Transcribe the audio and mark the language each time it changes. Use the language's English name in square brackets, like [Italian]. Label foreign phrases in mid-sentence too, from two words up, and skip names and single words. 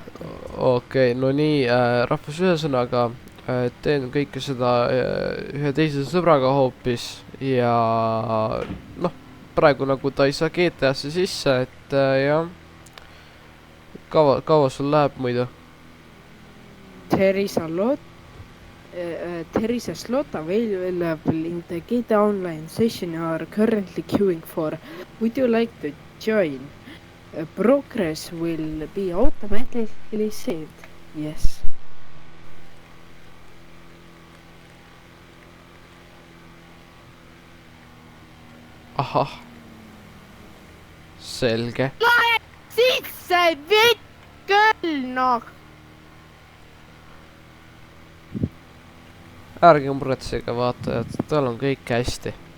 [Estonian] Okei, no nii, rahvas ühesõnaga teen kõike seda ühe teise sõbraga hoopis ja noh, praegu nagu ta ei saa GTA-sse sisse, et jah, kaua sul läheb muidu? [English] There is a slot available in the GTA Online session you are currently queuing for. Would you like to join? Progress will be automatically saved. Yes. Ahah. [Estonian] Selge. Sisse vitt küll, noh! Ärge muretsege, vaatajad, tal on kõik hästi.